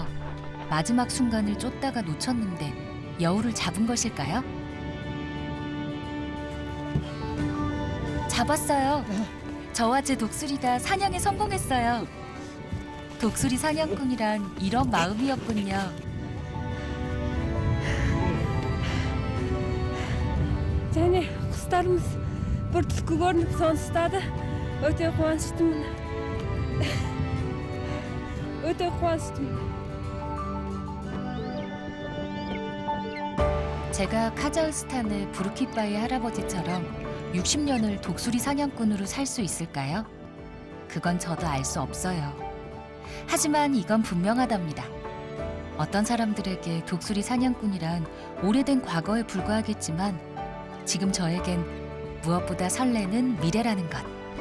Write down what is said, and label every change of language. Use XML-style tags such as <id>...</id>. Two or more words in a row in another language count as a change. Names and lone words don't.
<ko>마지막 순간을 쫓다가 놓쳤는데 여우를 잡은 것일까요? 잡았어요. 저와 제 독수리가 사냥에 성공했어요. 독수리 사냥꾼이란 이런 마음이었군요.</ko> <kk>және құстарымыз бір түлкі көрініп соны ұстады. Өте қуаныштымын. өте қуаныштымын.</kk> <ko>제가 카자흐스탄의 부르키바의 할아버지처럼 60년을 독수리 사냥꾼으로 살 수 있을까요? 그건 저도 알 수 없어요. 하지만 이건 분명하답니다. 어떤 사람들에게 독수리 사냥꾼이란 오래된 과거에 불과하겠지만 지금 저에겐 무엇보다 설레는 미래라는 것.</ko>